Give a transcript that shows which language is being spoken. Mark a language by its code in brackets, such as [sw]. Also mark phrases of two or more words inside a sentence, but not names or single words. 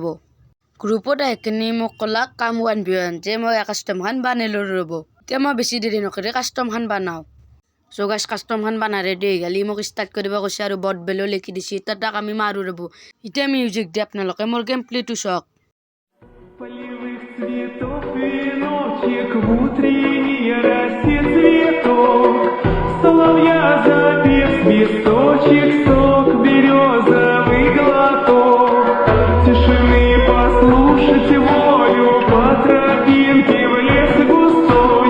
[as] গ্ৰুপত আহি কিনি মোক ক'লাক কাম 1v1 যে মই কাষ্টমখন বানালোঁ ৰ'ব। এতিয়া মই বেছি দেৰি নকৰি কাষ্টমখন বানাওঁ। [en] so guys, [as] কাষ্টমখন বানাই ৰেডি হৈ গ'লে মোক ষ্টাৰ্ট কৰিব কৈছে আৰু [en] bot below [as] লিখি দিছে। তাক আমি মাৰোঁ ৰ'ব। এতিয়া মিউজিক দি আপোনালোকে মোৰ [en] game play [as] চাওক। [ru] Полевых цветов веночек, в утреннее растет цветок. Соловья запев, свисточек, сок, березовый глоток. Тишины послушать волю, по тропинке в лес густой.